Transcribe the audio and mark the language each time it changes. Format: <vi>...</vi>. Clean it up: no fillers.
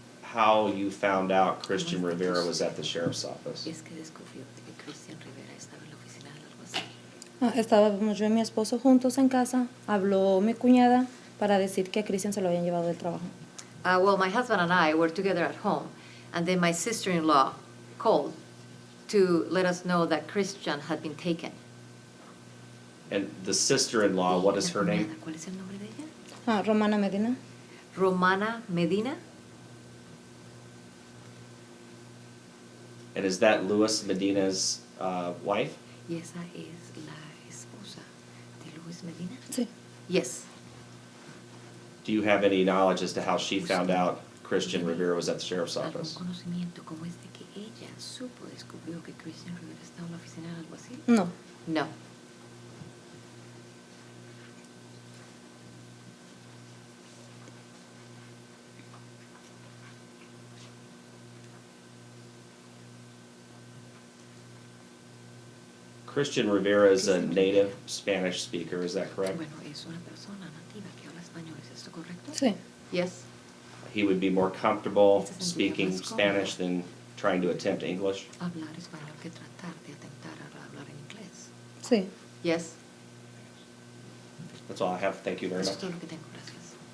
<en>how you found out Christian Rivera was at the sheriff's office.</en> <es>Es que descubrió que Cristhian Rivera estaba en la oficina del alguacil. Estábamos yo y mi esposo juntos en casa, habló mi cuñada para decir que a Cristian se lo habían llevado del trabajo.</es> <en>Well, my husband and I were together at home, and then my sister-in-law called to let us know that Christian had been taken. And the sister-in-law, what is her</en> <es>La</es> <en>name?</en> <es>cuñada, ¿cuál es el nombre de ella? Romana Medina. Romana Medina?</es> <en>And is that Luis Medina's wife?</en> <es>Y esa es la esposa de Luis Medina. Sí,</es> <en>Yes. Do you have any knowledge as to how she found out Christian Rivera was at the sheriff's</en> <es>¿Algún</es> <en>office?</en> <es>conocimiento cómo es de que ella descubrió que Cristhian Rivera estaba en la oficina del alguacil? no.</es> <en>No. Christian Rivera is a native Spanish speaker, is that correct?</en> <es>Bueno, es una persona nativa que habla español, ¿es esto correcto? Sí,</es> <en>Yes. He would be more comfortable speaking Spanish than trying to attempt English?</en> <es>Hablar español que tratar de atentar a hablar en inglés. sí.</es> <en>Yes. That's all I have. Thank you very</en> <es>Eso</es> <en>much.</en> <es>es todo lo que tengo, gracias.</es>